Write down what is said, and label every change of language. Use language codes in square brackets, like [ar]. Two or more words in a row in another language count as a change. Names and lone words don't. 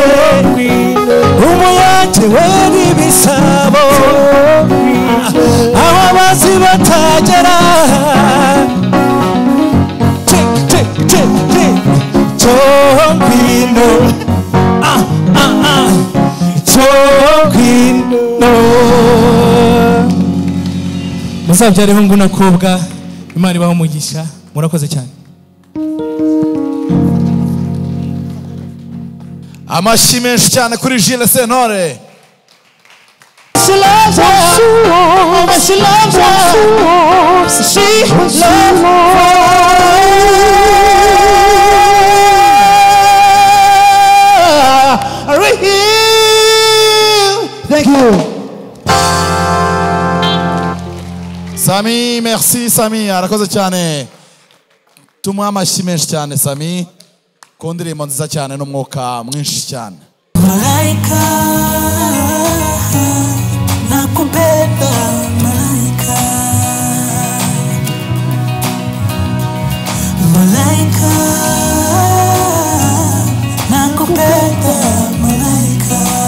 [rw] umuyange wera ibisabo aho abazi batagera cyo ngwino cyo ngwino muzabyare hungu nakobwa imana ibaho umugisha murakoze cyane amashyi menshi cyane kuri Jules Sentore. [en] She loves you. She loves you. She loves you. Thank you. [rw] Sami, merci Sami, arakoze cyane. Tumuha amashyi menshi cyane Sami. Ku ndirimbo nziza cyane n'umwuka mwinshi cyane. [sw] Malaika nakupenda malaika malaika nakupenda malaika